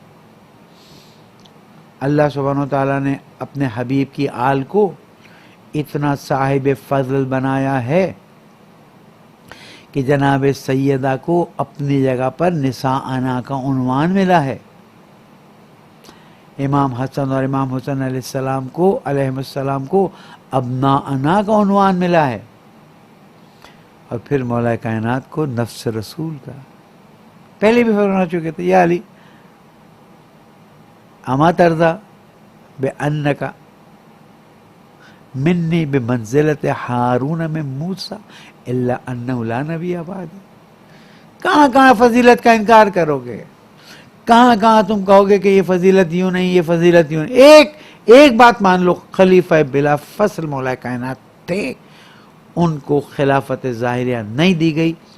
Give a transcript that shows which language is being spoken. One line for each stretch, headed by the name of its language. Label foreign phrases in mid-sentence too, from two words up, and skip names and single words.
Urdu: اللہ سبحانہ و تعالیٰ نے اپنے حبیب کی آل کو اتنا صاحب فضل بنایا ہے کہ جناب سیدہ کو اپنی جگہ پر نساءنا کا عنوان ملا ہے۔ امام حسن اور امام حسین علیہ السلام کو ابناءنا کا عنوان ملا ہے، اور پھر مولا کائنات کو نفس رسول کا. پہلے بھی فرما چکے تھے،
Arabic: یا علی اما ترضا بانک منی بمنزلت ہارون من موسیٰ الا انہ لا نبی بعدی.
Urdu: کہاں کہاں فضیلت کا انکار کرو گے، کہاں کہاں تم کہو گے کہ یہ فضیلت یوں نہیں، یہ فضیلت یوں نہیں. ایک بات مان لو، خلیفہ بلا فصل مولا کائنات تھے، ان کو خلافت ظاہریہ نہیں دی گئی.